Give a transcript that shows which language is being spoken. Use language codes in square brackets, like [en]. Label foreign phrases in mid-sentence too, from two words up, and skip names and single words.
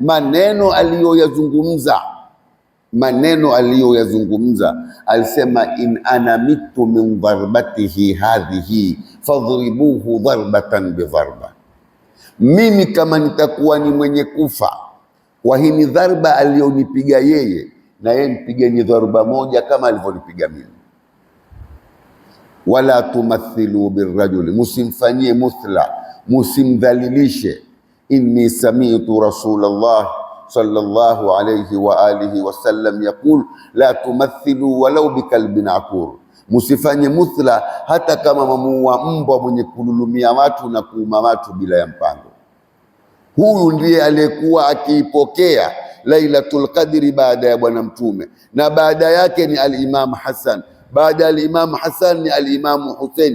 [sw] Maneno aliyoyazungumza alisema, [ar] إن أنا مت من ضربته هذه فاضربوه ضربة بضربة, [sw] mimi kama nitakuwa ni mwenye kufa kwa hii dharba aliyonipiga yeye, na yeye mpigeni dharba moja kama alivyonipiga mimi. [ar] ولا تمثلوا بالرجل, [sw] musimfanyie muthla, musimdhalilishe. [ar] إني سمعت رسول الله صلى الله عليه وآله وسلم يقول لا تمثلوا ولو بكلب عقور, [sw] musifanye muthla hata kama mamuua mbwa mwenye kululumia watu na kuuma watu bila ya mpango. Huyu ndiye aliyekuwa akiipokea Lailatul Qadri baada ya Bwana Mtume, na baada yake ni al-Imam Hassan, baada ya al-Imam Hassan ni al-Imam Hussein.